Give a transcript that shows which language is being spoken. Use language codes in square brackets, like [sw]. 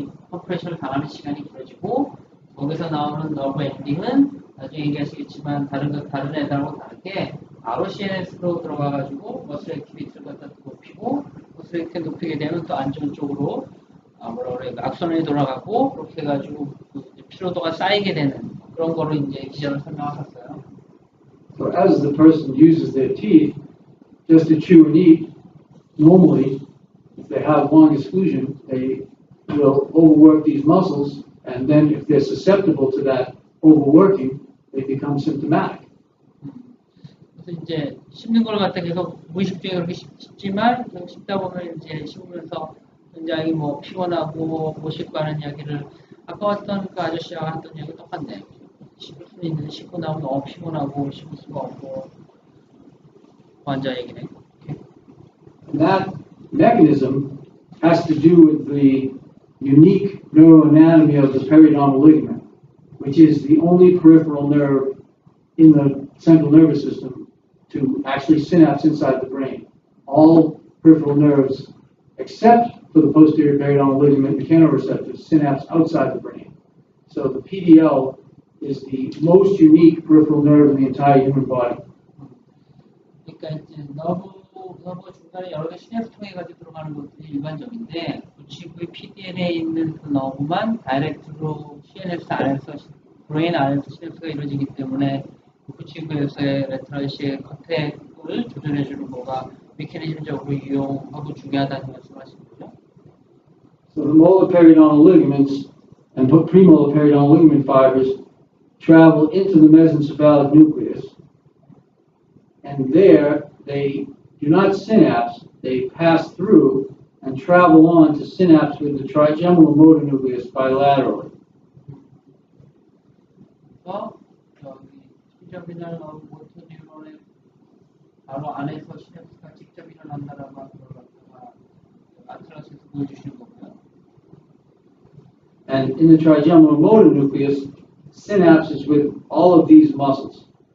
[ko] 컴프레션을 당하는 시간이 길어지고, 거기서 나오는 너브 엔딩은 나중에 얘기하시겠지만 다른 애들하고 다르게 바로 CNS로 들어가가지고 머슬 액티비티를 갖다 높이고, 머슬 액티비티 높이게 되면 또 안 좋은 쪽으로 악순환이 돌아가고, 그렇게 해가지고 피로도가 쌓이게 되는 그런 거로 이제 기전을 설명하셨어요. [en] So as the person uses their teeth just to chew and eat, normally, if they have long exclusion, they will overwork these muscles, and then if they're susceptible to that overworking, they become symptomatic. [ko] 그래서 이제 씹는 걸 갖다 계속 무의식 중에 그렇게 씹지만 씹다 보면 이제 씹으면서 굉장히 뭐 피곤하고 못 씹고 하는 이야기를 아까 왔던 그 아저씨와 했던 이야기 똑같네. 씹을 수는 있는데 씹고 나면 너무 피곤하고 씹을 수가 없고 환자 얘기네. [en] And that mechanism has to do with the unique neuroanatomy of the periodontal ligament, which is the only peripheral nerve in the central nervous system to actually synapse inside the brain. All peripheral nerves, except for the posterior periodontal ligament mechanoreceptors, synapse outside the brain. So the PDL is the most unique peripheral nerve in the entire human body. [ko] 그러니까 이제 너브 중간에 여러 개 시냅스 통해 가지고 들어가는 것들이 일반적인데, 우치부의 PDL에 있는 그 너브만 다이렉트로 CNS 안에서 브레인 안에서 시냅스가 이루어지기 때문에 우치부에서의 레트럴시의 컨택을 조절해주는 거가 메커니즘적으로 유용하고 중요하다는 말씀하신 거죠. [en] So the molar periodontal ligaments and premolar periodontal ligament fibers travel into the mesencephalic nucleus, and there they do not synapse, they pass through and travel on to synapse with the trigeminal motor nucleus bilaterally. [ko] 그래서 트리저미널 모터 뉴런의 바로 안에서 시냅스가 직접 일어난다라고 하는 걸 갖다가 아틀라스에서 보여주시는 거고요. [en] And in the trigeminal motor nucleus, synapses with all of these muscles.